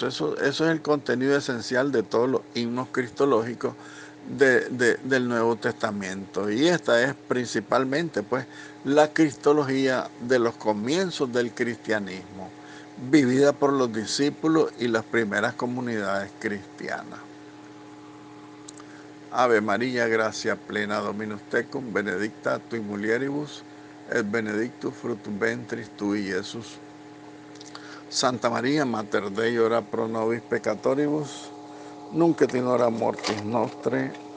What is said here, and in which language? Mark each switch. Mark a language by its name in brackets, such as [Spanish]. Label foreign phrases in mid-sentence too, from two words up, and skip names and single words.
[Spanish] Eso es el contenido esencial de todos los himnos cristológicos del Nuevo Testamento. Y esta es principalmente pues la cristología de los comienzos del cristianismo, vivida por los discípulos y las primeras comunidades cristianas. [Latin] Ave María, gracia plena Dominus tecum, benedicta tui mulieribus, et benedictus fructus ventris tui, Iesus. Santa María, Mater Dei, ora pro nobis peccatoribus, nunc et in hora mortis nostre.